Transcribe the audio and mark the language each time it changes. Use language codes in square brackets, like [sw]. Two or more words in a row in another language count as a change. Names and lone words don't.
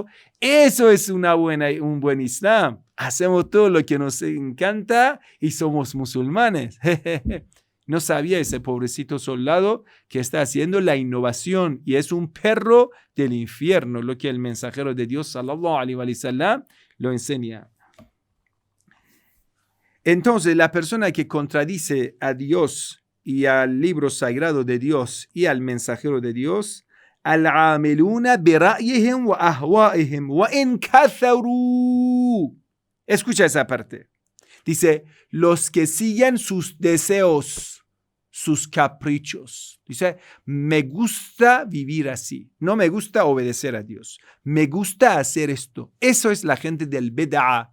[es] Eso es un buen Islam. Hacemos todo lo que nos encanta y somos musulmanes. No sabía ese pobrecito soldado que está haciendo la innovación y es un perro del infierno, lo que el mensajero de Dios, [ar] صلى الله عليه وسلم, [es] lo enseña. Entonces, la persona que contradice a Dios y al libro sagrado de Dios y al mensajero de Dios, [ar] العاملون برأيهم وأهوائهم وإن كثروا. [es] Escucha esa parte. Dice, los que siguen sus deseos, sus caprichos. Dice, me gusta vivir así. No me gusta obedecer a Dios. Me gusta hacer esto. Eso es la gente del bid'a.